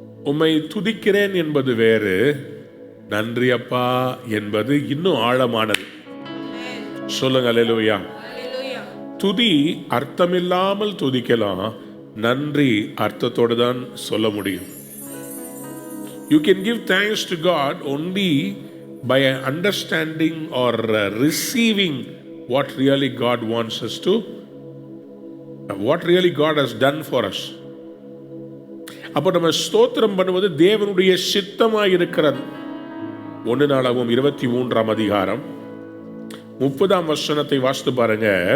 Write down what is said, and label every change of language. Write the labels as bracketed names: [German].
[Tamil] உம்மை துதிக்கிறேன் என்பது வேறு, நன்றி அப்பா என்பது இன்னும் ஆழமானது. சொல்லுங்க அல்லேலூயா. துதி அர்த்தமில்லாமல் துதிக்கலாம், நன்றி அர்த்தத்தோடு தான் சொல்ல முடியும். [English] You can give thanks to God only by understanding or receiving what really God wants us to, what really God has done for us. [Tamil] அப்போ நம்ம ஸ்தோத்திரம் பண்ணுவது தேவனுடைய சித்தமாய் இருக்கிறது. 1 நாளாகமம் 23ஆம் அதிகாரம் 30ஆம் வசனத்தை வாசித்து பாருங்க.